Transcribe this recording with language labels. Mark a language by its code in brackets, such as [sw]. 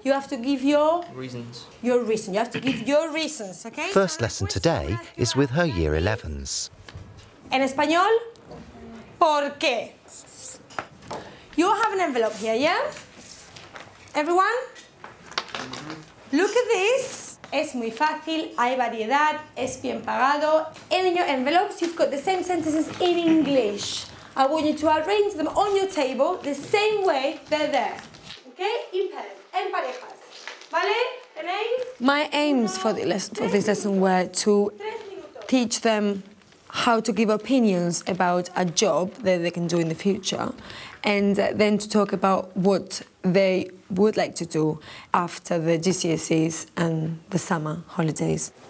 [en] You have to give your... reasons. Your reason. You have to give your reasons, OK? First lesson today is with her Year 11s. [es] En español, ¿por qué? [en] You all have an envelope here, yeah? Everyone? Look at this. [es] Es muy fácil, hay variedad, es bien pagado. [en] And in your envelopes, you've got the same sentences in English. I want you to arrange them on your table the same way they're there. Okay? In pairs, [es] en parejas. ¿Vale? ¿Tenéis? [en] My aims for this lesson were to teach them how to give opinions about a job that they can do in the future, and then to talk about what they would like to do after the GCSEs and the summer holidays.